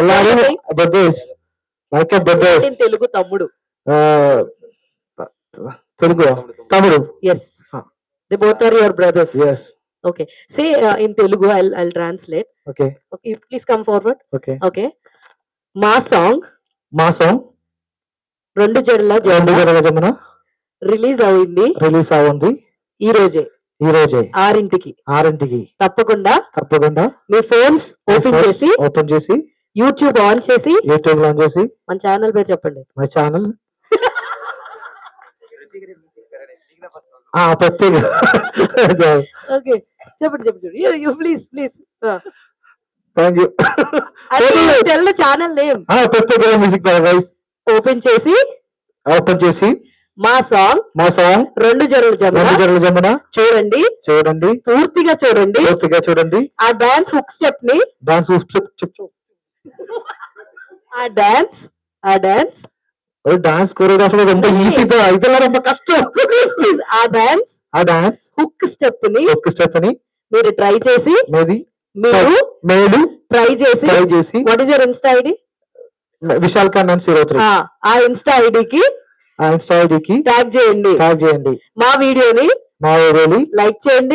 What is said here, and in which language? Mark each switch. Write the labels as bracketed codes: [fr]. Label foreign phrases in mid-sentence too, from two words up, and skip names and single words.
[te] తెలుగు తమ్ముడు. తెలుగు తమ్ముడు. [en] Yes, they both are your brothers. yes. Okay, say in Telugu, I'll translate. Okay, please come forward. Okay. [te] మా సాంగ్ రెండు జడల జమున రిలీజ్ అయింది ఈ రోజే 6ంటికి. తప్పకుండా మీ [en] phones open [te] చేసి యూట్యూబ్ ఆన్ చేసి మన ఛానల్ పేరు చెప్పండి. [en] my channel [te] ఓకే, చెప్పండి. [en] you please Thank you. Tell the channel name. [te] ప్రత్యేక మ్యూజిక్ వాయిస్ ఓపెన్ చేసి మా సాంగ్ రెండు జడల జమున చూడండి, పూర్తిగా చూడండి. ఆ [en] dance hook step [te] ని ఆ డాన్స్ [ta] ஒரு [en] dance choreographer [ta] ரொம்ப ఈజీ దా இதெல்லாம் ரொம்ப కష్టం [te] ఆ [en] dance hook step [te] ని మీరు ట్రై చేసి మీరు ట్రై చేసి [en] what is your Insta ID [te] విశాల్ కన్నన్ 03 ఆ [en] Insta IDకి [te] ట్యాగ్ చేయండి మా వీడియోని లైక్ చేయండి